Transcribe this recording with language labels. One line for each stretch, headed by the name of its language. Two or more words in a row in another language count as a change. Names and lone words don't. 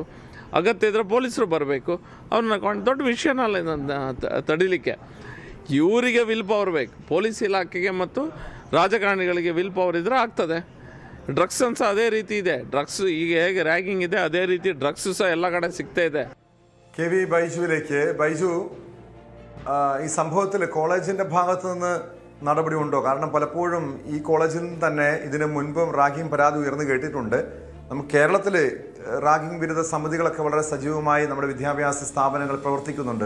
Kannada: ಅಗತ್ಯ ಇದ್ದರೆ ಪೊಲೀಸರು ಬರಬೇಕು. ಅವ್ರನ್ನ ದೊಡ್ಡ ವಿಷಯನಲ್ಲ ತಡಿಲಿಕ್ಕೆ. ಇವರಿಗೆ
English: will power
Kannada: ಬೇಕು. ಪೊಲೀಸ್ ಇಲಾಖೆಗೆ ಮತ್ತು ರಾಜಕಾರಣಿಗಳಿಗೆ
English: will power
Kannada: ಇದ್ದರೆ ಆಗ್ತದೆ. ಡ್ರಗ್ಸ್ ಸಹ ಅದೇ ರೀತಿ ಇದೆ. ಡ್ರಗ್ಸ್ ಈಗ ಹೇಗೆ ರ್ಯಾಗಿಂಗ್ ಇದೆ, ಅದೇ ರೀತಿ ಡ್ರಗ್ಸ್ ಸಹ ಎಲ್ಲ ಕಡೆ ಸಿಗ್ತಾ ಇದೆ.
Malayalam: KV ബൈജുവിലേക്ക്. ബൈജു, ഈ സംഭവത്തിൽ കോളേജിന്റെ ഭാഗത്ത് നിന്ന് നടപടി ഉണ്ടോ? കാരണം പലപ്പോഴും ഈ കോളേജിൽ നിന്ന് തന്നെ ഇതിനു മുൻപും റാഗിംഗ് പരാതി ഉയർന്നു കേട്ടിട്ടുണ്ട്. നമുക്ക് കേരളത്തിൽ റാഗിംഗ് വിരുദ്ധ സമിതികളൊക്കെ വളരെ സജീവമായി നമ്മുടെ വിദ്യാഭ്യാസ സ്ഥാപനങ്ങൾ പ്രവർത്തിക്കുന്നുണ്ട്.